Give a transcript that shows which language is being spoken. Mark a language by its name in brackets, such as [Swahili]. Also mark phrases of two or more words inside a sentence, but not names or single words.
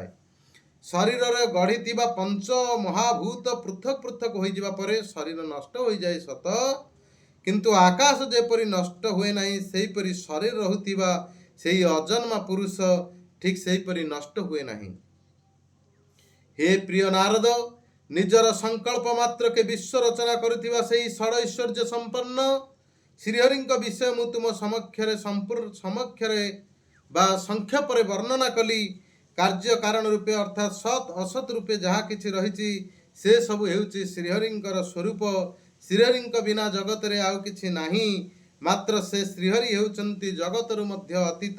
[Odia] ଶରୀରରେ ଗଢ଼ିଥିବା ପଞ୍ଚ ମହାଭୂତ ପୃଥକ ପୃଥକ ହୋଇଯିବା ପରେ ଶରୀର ନଷ୍ଟ ହୋଇଯାଏ ସତ, କିନ୍ତୁ ଆକାଶ ଯେପରି ନଷ୍ଟ ହୁଏ ନାହିଁ, ସେହିପରି ଶରୀର ରହୁଥିବା ସେହି ଅଜନ୍ମା ପୁରୁଷ ଠିକ୍ ସେହିପରି ନଷ୍ଟ ହୁଏ ନାହିଁ। ହେ ପ୍ରିୟ ନାରଦ, ନିଜର ସଂକଳ୍ପ ମାତ୍ର କେ ବିଶ୍ୱ ରଚନା କରୁଥିବା ସେହି ଷଡ଼ ଐଶ୍ୱର୍ଯ୍ୟ ସମ୍ପନ୍ନ ଶ୍ରୀହରିଙ୍କ ବିଷୟ ମୁଁ ତୁମ ସମକ୍ଷରେ ବା ସଂକ୍ଷେପରେ ବର୍ଣ୍ଣନା କଲି। କାର୍ଯ୍ୟ କାରଣ ରୂପେ ଅର୍ଥାତ୍ ସତ୍ ଅସତ୍ ରୂପେ ଯାହା କିଛି ରହିଛି ସେ ସବୁ ହେଉଛି ଶ୍ରୀହରିଙ୍କର ସ୍ୱରୂପ। ଶ୍ରୀହରିଙ୍କ ବିନା ଜଗତରେ ଆଉ କିଛି ନାହିଁ, ମାତ୍ର ସେ ଶ୍ରୀହରି ହେଉଛନ୍ତି ଜଗତରୁ ମଧ୍ୟ ଅତୀତ।